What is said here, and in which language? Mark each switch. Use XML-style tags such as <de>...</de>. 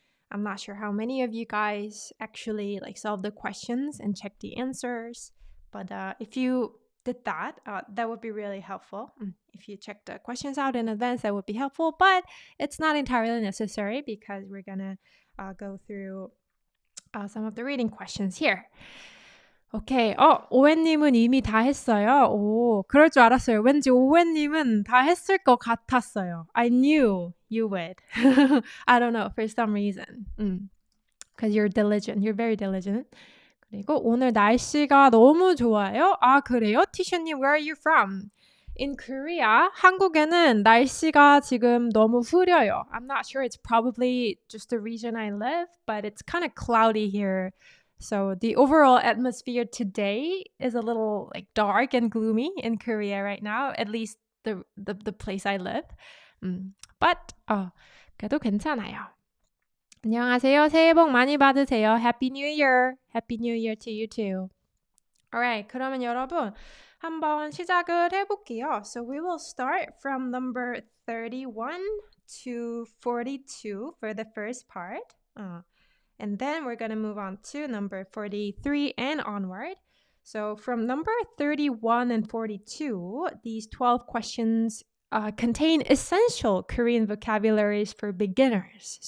<en>I'm not sure how many of you guys actually solve the questions and check the answers, but if you did that, that would be really helpful. If you check the questions out in advance, that would be helpful, but it's not entirely necessary because we're gonna go through some of the reading questions here.</en> <ko>오케이. 오웬님은 이미 다 했어요. 오, 그럴 줄 알았어요. 왠지 오웬님은 다 했을 것 같았어요.</ko> <en>I knew you would. I don't know, for some reason. Because you're diligent. You're very diligent.</en> <ko>그리고 오늘 날씨가 너무 좋아요. 아, 그래요? 티슈님,</ko> <en>where are you from? In Korea,</en> <ko>한국에는 날씨가 지금 너무 흐려요.</ko> <en>I'm not sure. It's probably just the region I live, but it's kind of cloudy here. So the overall atmosphere today is a little dark and gloomy in Korea right now, at least the place I live.</en> <ko>But 그래도 괜찮아요. 안녕하세요. 새해 복 많이 받으세요.</ko> <en>Happy New Year. Happy New Year to you too.</en> <ko>Alright, 그러면 여러분 한번 시작을 해볼게요.</ko> <en>So we will start from number 31 to 42 for the first part. And then we're going to move on to number 43 and onward. So from number 31 and 42, these 12 questions contain essential Korean vocabularies for beginners.</en>